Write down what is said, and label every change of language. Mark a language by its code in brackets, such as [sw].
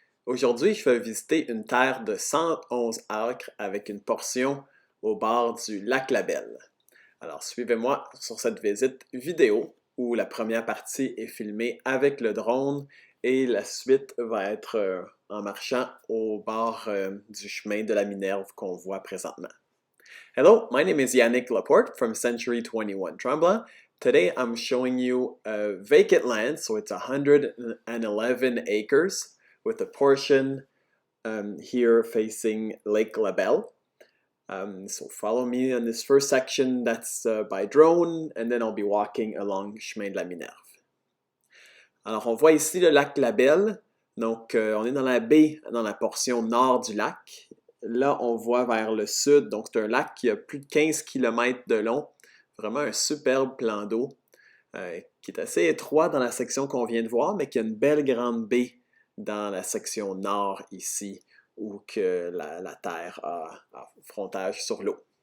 [fr] Aujourd'hui, je vais visiter une terre de 111 acres avec une portion au bord du lac Labelle. Alors, suivez-moi sur cette visite vidéo où la première partie est filmée avec le drone et la suite va être en marchant au bord du chemin de la Minerve qu'on voit présentement. [en] Hello, my name is Yannick Laporte from Century 21 Tremblant. Today I'm showing you vacant land, so it's 111 acres with a portion here facing Lake Labelle. So follow me on this first section that's by drone, and then I'll be walking along Chemin de la Minerve. [fr] Alors on voit ici le lac Labelle, donc on est dans la baie, dans la portion nord du lac. Là, on voit vers le sud, donc c'est un lac qui a plus de 15 km de long. Vraiment un superbe plan d'eau qui est assez étroit dans la section qu'on vient de voir, mais qui a une belle grande baie dans la section nord ici, où que la terre a frontage sur l'eau.